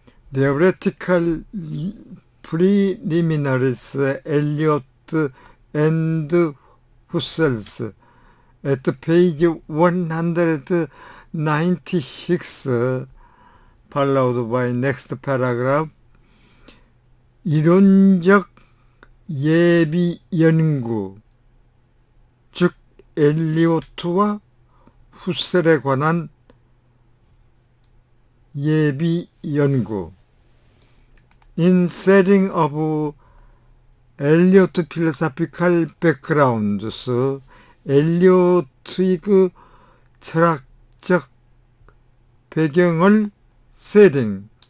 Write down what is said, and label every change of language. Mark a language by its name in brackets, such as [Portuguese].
[English] Theoretical Preliminaries, Eliot and Husserl, at page 196, followed by next paragraph. [Korean] 이론적 예비 연구, 즉 엘리오트와 후셀에 관한 예비 연구. In setting of Eliot philosophical backgrounds, 엘리오트의 철학적 배경을 setting,